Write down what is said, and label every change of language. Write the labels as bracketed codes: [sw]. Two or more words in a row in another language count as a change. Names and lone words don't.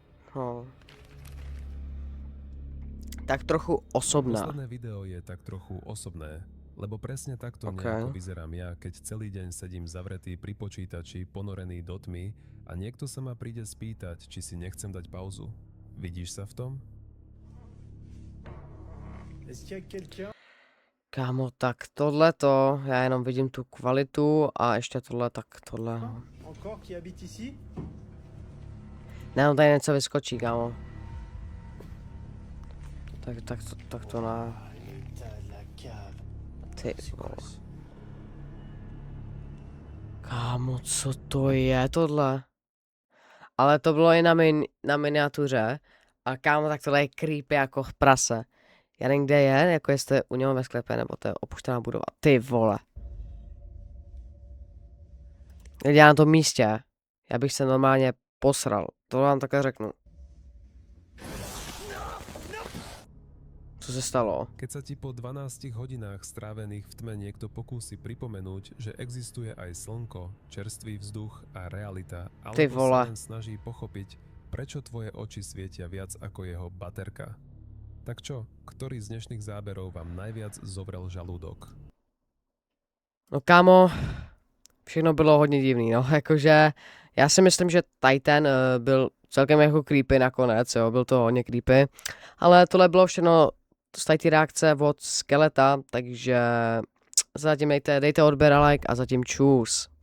[sk] No. Tak trochu osobná. Posledné video je tak trochu osobné, lebo presne takto Ok. nejako vyzerám ja, keď celý deň sedím zavretý pri počítači, ponorený do tmy a niekto sa ma príde spýtať, či si nechcem dať pauzu. Vidíš sa v tom? [cs] Kámo, tak tohleto, já jenom vidím tu kvalitu a ještě tohle, tak tohle. [fr] Encore qui habite ici? [cs] Ne, on tady něco vyskočí, kámo. Tak to na... [fr] L'état de la cave. [cs] Ty [fr] C'est quoi [cs] vole. [fr] ça? [cs] Kámo, co to je tohle? Ale to bylo i na miniatuře. A kámo, tak tohle je creepy jako prase. Já nevím, kde je, jako jestli u něho ve sklepě, nebo to je opuštěná budova. Ty vole. Já na tom místě, já bych se normálně posral. To vám takhle řeknu. Co se stalo? [sk] Keď sa ti po 12 hodinách strávených v tme niekto pokúsi pripomenúť, že existuje aj slnko, čerstvý vzduch a realita, [cs] Ty [sk] alebo [cs] vole. [sk] sa len snaží pochopiť, prečo tvoje oči svietia viac ako jeho baterka. Tak čo, ktorý z dnešných záberov vám najviac zovrel žalúdok? [cs] No kámo, všechno bylo hodně divný, no, jakože já si myslím, že Titan byl celkem jako creepy nakonec, jo, byl to hodně creepy, ale tohle bylo všechno z ty reakce od Skeleta, takže zatím dejte odběr a like a zatím čus.